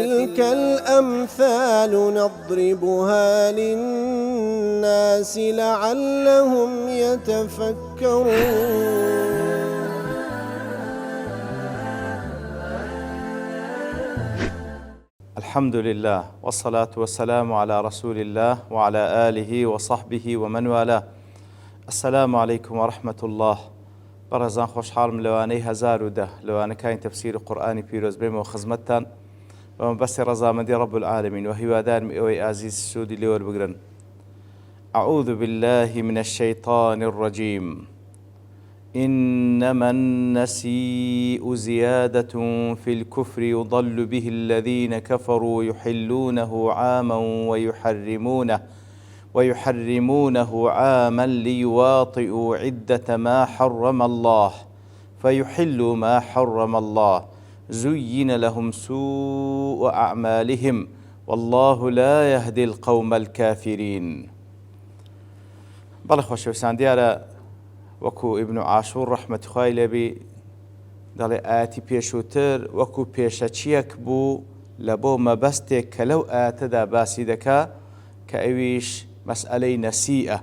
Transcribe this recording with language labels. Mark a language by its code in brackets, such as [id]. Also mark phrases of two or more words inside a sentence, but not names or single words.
[ar] وتلك الأمثال نضربها للناس لعلهم يتفكرون. الحمد لله والصلاة والسلام على رسول الله وعلى آله وصحبه ومن والاه. السلام عليكم ورحمة الله. [ckb] برزان خوشحالم لوانەی 1010 لەوانەکانی تەفسیر قورئانی پیرۆز بێمەوە خزمەتتان بەمە بەستی ڕەزامەندی [ar] رب العالمین [ckb] و هیوادارم ئێوەی ئازیز سوودی لێوەربگرن. [ar] أعوذ بالله من الشيطان الرجيم. إنما النسيء زيادة في الكفر يضل به الذين كفروا يحلونه عاما ويحرمونه عاما ليواطئوا عدة ما حرم الله فيحلوا ما حرم الله زين لهم سوء أعمالهم والله لا يهدي القوم الكافرين. [ckb] بەڵێ خۆشەویستان، دیارە وەکو ئیبن عاشور ڕەحمەتی خوای لێبی دەڵێ ئاەتی پێشووتر وەکو پێشەچیەک بوو لە بۆ مەبەستێک کە لەو ئاەتەدا باسی دەکا کە ئەویش مەسئلەی نەسیئە.